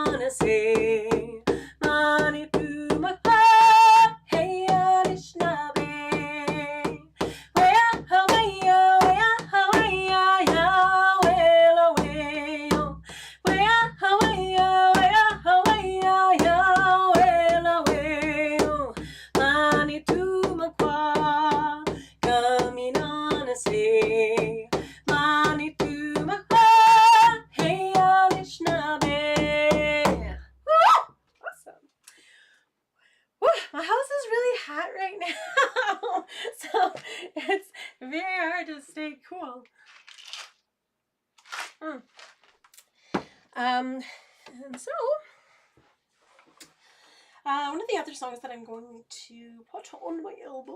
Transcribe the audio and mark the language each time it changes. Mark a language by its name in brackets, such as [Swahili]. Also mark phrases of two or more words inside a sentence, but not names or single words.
[English] say, Mani tu maka, hey Anishinaabe. Wea Hawaii, wea Hawaii, ya wela weo. Wea Hawaii, wea Hawaii, ya wela weo. Mani tu maka, kami nana say, Mani tu maka, hey Anishinaabe. Awesome. Woo, my house is really hot right now, so it's very hard to stay cool. And so, one of the other songs that I'm going to put on my album.